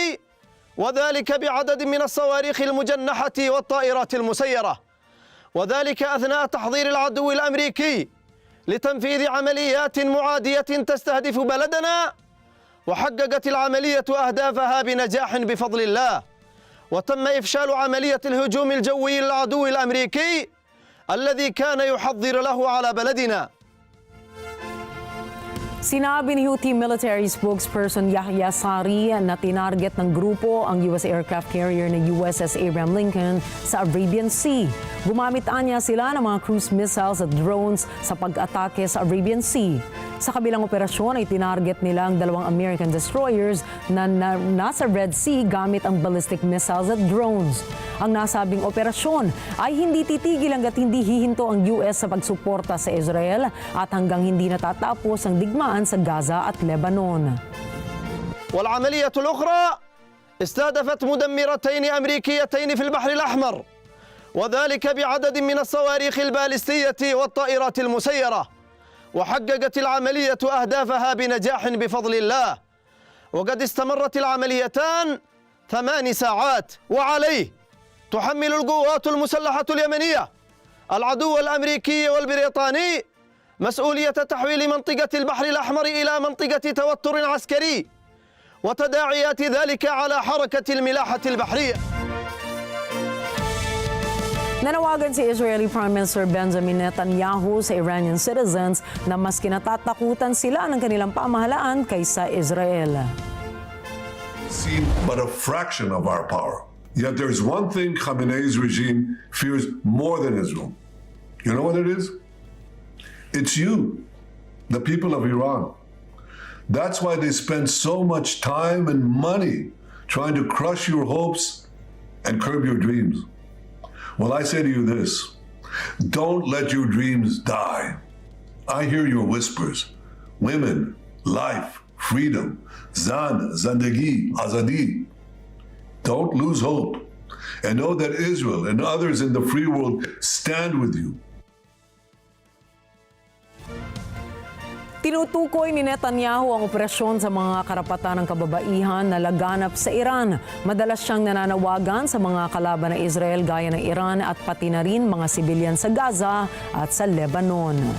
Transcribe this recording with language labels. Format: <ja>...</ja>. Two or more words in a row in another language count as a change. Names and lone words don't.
<ar>وذلك بعدد من الصواريخ المجنحة والطائرات المسيرة، وذلك أثناء تحضير العدو الأمريكي لتنفيذ عمليات معادية تستهدف بلدنا، وحققت العملية أهدافها بنجاح بفضل الله، وتم إفشال عملية الهجوم الجوي للعدو الأمريكي الذي كان يحضر له على بلدنا.</ar> <tl>Sinabi ni Houthi</tl> <en>military spokesperson</en> <tl>Yahya Sari na tinarget ng grupo ang US</tl> <en>aircraft carrier</en> <tl>na USS Abraham Lincoln sa Arabian Sea. Gumamit niya sila ng mga</tl> <en>cruise missiles</en> <tl>at drones sa pag-atake sa Arabian Sea. Sa kabilang operasyon ay tinarget nila ang 2</tl> <en>American destroyers</en> <tl>na nasa Red Sea gamit ang</tl> <en>ballistic missiles</en> <tl>at drones. Ang nasabing operasyon ay hindi titigil hanggat hindi hihinto ang US sa pagsuporta sa Israel at hanggang hindi natatapos ang digmaan sa Gaza at Lebanon.</tl> <ar>والعملية الأخرى استهدفت مدمرتين أمريكيتين في البحر الأحمر، وذلك بعدد من الصواريخ البالستية والطائرات المسيرة، وحققت العملية أهدافها بنجاح بفضل الله، وقد استمرت العمليتان 8 ساعات. وعليه تحمل القوات المسلحة اليمنية العدو الأمريكي والبريطاني مسؤولية تحويل منطقة البحر الأحمر إلى منطقة توتر عسكري وتداعيات ذلك على حركة الملاحة البحرية.</ar> <tl>Nanawagan si</tl> <en>Israeli Prime Minister</en> <tl>Benjamin Netanyahu sa</tl> <en>Iranian citizens</en> <tl>na mas kinatatakutan sila ng kanilang pamahalaan kaysa Israel.</tl> <en>Seen but a fraction of our power. Yet there's one thing Khamenei's regime fears more than Israel. You know what it is? It's you, the people of Iran. That's why they spend so much time and money trying to crush your hopes and curb your dreams. Well, I say to you this, don't let your dreams die. I hear your whispers. Women, life, freedom,</en> <fa>زن، زندگی، آزادی.</fa> <en>Don't lose hope and know that Israel and others in the free world stand with you.</en> <tl>Tinutukoy ni Netanyahu ang operasyon sa mga karapatan ng kababaihan na laganap sa Iran. Madalas siyang nananawagan sa mga kalaban ng Israel gaya ng Iran at pati na rin mga sibilyan sa Gaza at sa Lebanon.</tl>